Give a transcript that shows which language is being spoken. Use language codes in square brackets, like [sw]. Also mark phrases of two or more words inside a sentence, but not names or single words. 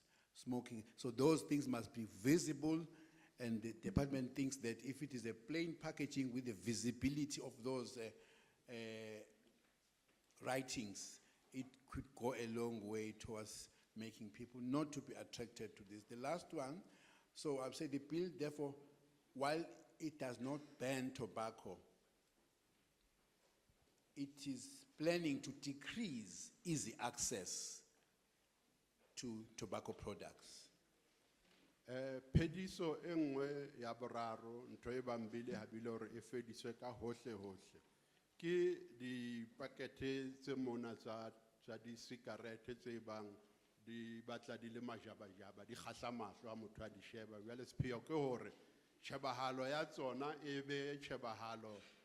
[en] Smoking, so those things must be visible, and the department thinks that if it is a plain packaging with the visibility of those writings, it could go a long way towards making people not to be attracted to this. The last one, so I've said the bill, therefore, while it does not ban tobacco, it is planning to decrease easy access to tobacco products. [st] Phediso e nngwe ya boraro ntho e bang bile habile hore e fediswe ka hohle hohle ke dipakete tse mona tsa di sigarete tse bang di batla di le majabajaba di kgahla mahlo a motho a di sheba jwale sepheo ke hore tshebahalo ya tsona e be tshebahalo